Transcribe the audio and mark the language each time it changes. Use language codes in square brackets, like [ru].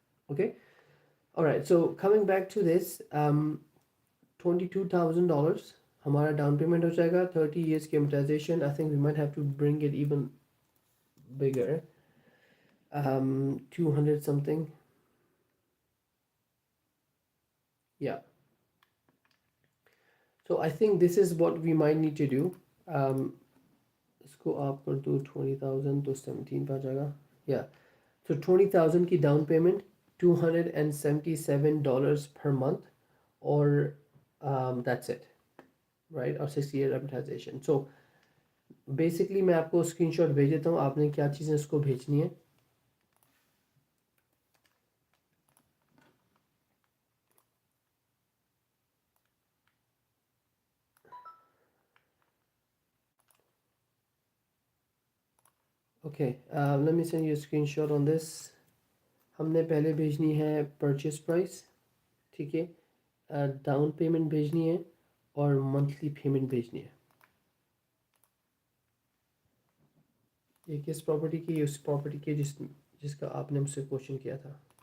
[ur] Okay, [en] alright, so coming back to this, [ur] $22,000 ہمارا down payment ہو جائے گا. 30 years کی amortisation, [en] I think we might have to bring it even bigger, 200 something. Yeah, so I think this is what we might need to do. [ur] اس کو آپ کر دو 20,000 تو 17 پہ آ جائے گا. یا تو 20,000 کی ڈاؤن پیمنٹ, $277 per month, اور [en] that's it, right, [ur] اور 6 year amortization. So basically میں آپ کو اسکرین شاٹ بھیج دیتا ہوں, آپ نے کیا چیزیں اس کو بھیجنی ہے. [en] Okay, let me send you a screenshot on this. [ur] ہم نے پہلے بھیجنی ہے پرچیز پرائس. ٹھیک ہے, ڈاؤن پیمنٹ بھیجنی ہے اور منتھلی پیمنٹ بھیجنی ہے. یہ کس پراپرٹی کی, اس پراپرٹی کی جس کا آپ نے مجھ سے کوشچن کیا تھا.